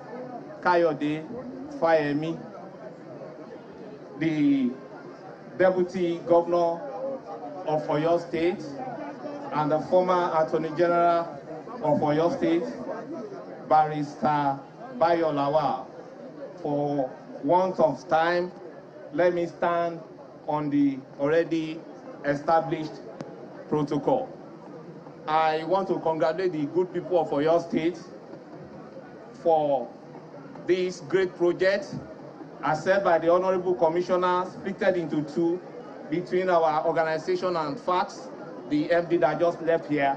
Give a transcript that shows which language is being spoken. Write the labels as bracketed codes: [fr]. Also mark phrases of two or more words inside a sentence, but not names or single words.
[en] Kayode Fayemi, the Deputy Governor of Oyo State and the former Attorney General of Oyo State, Barrister Bayo Lawal. For want of time, let me stand on the already established protocol. I want to congratulate the good people of Oyo State for this great project, as said by the Honorable Commissioner, split into two between our organization and FACTS, the MD that just left here.